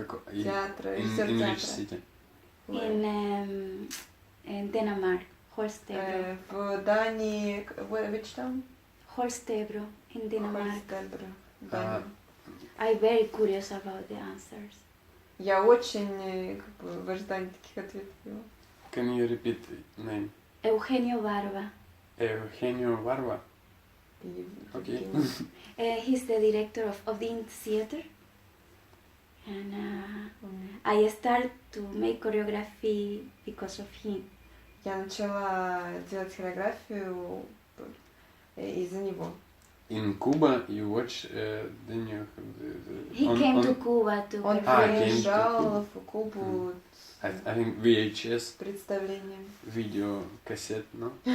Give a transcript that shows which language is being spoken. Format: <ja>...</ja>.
<ru>Театра,</ru> <en>in which city? In Denmark. Holstebro.</en> <ru>В Дании,</ru> <en>which town? Holstebro, in Denmark. Holstebro. I'm very curious about the answers.</en> <ru>Я очень как бы в ожидании таких ответов.</ru> <en>Can you repeat name? Eugenio Barba. Eugenio Barba? Okay. He's the director of the theater. And I started to make choreography because of him.</en> <ru>Я начала делать хореографию из-за него.</ru> <en>In Cuba you watch then you He came to Cuba to</en> <ru>Он приезжал в Кубу</ru> <en>I think VHS</en> <ru>представлением. Видеокассет, no?</ru>